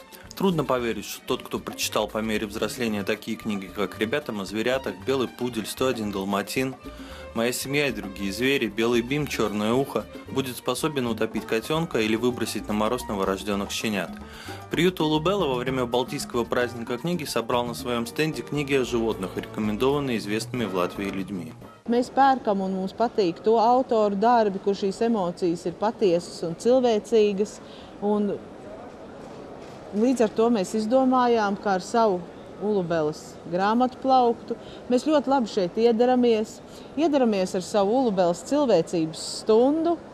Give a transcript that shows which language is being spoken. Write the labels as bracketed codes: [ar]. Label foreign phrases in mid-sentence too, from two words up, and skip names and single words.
[ru] Трудно поверить, что тот, кто прочитал по мере взросления такие книги, как «Ребята о зверятах», «Белый пудель», «101 далматин», «Моя семья и другие звери», «Белый бим», «Черное ухо», будет способен утопить котенка или выбросить на мороз новорожденных щенят. Приют Улубелла во время Балтийского праздника книги собрал на своем стенде книги о животных, рекомендованные известными в Латвии людьми. [lv] Mēs pērkam un mums patīk to autoru darbi, kur šīs emocijas ir patiesas un cilvēcīgas. Un līdz ar to mēs izdomājām, kā ar savu Ulubeles grāmatu plauktu. Mēs ļoti labi šeit iedaramies. Iedaramies ar savu Ulubeles cilvēcības stundu.